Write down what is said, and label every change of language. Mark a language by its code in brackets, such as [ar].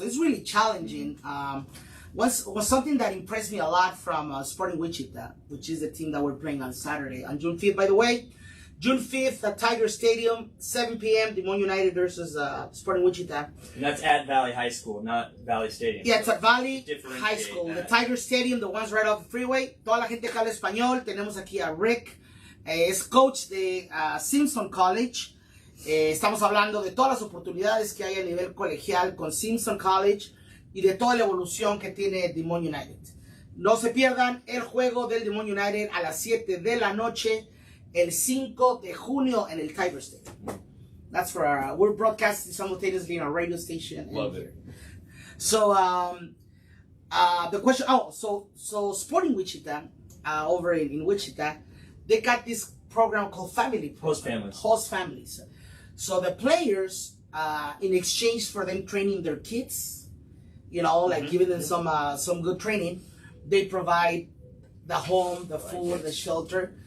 [en] It's really challenging. Was something that impressed me a lot from Sporting Wichita, which is the team that we're playing on Saturday, on June 5th, by the way. June 5th at Tiger Stadium, 7 p.m., Des Moines United versus Sporting Wichita. And that's at Valley High School, not Valley Stadium. Yeah, it's at Valley Differentiate High School. that. The Tiger Stadium, the one's right off the freeway. [es] Toda la gente que habla español. Tenemos aquí a Rick, es coach de Simpson College. Estamos hablando de todas las oportunidades que hay a nivel colegial con Simpson College y de toda la evolución que tiene Des Moines United. No se pierdan el juego del Des Moines United a las 7 de la noche. El 5 de junio en el Tiger Stadium. [en] That's for we're broadcasting simultaneously on our radio station. Love it. So, the question, so Sporting Wichita, over in Wichita, they got this program called Host Families. Host Families. So the players, in exchange for them training their kids, you know, like giving them some good training, they provide the home, the food, the shelter.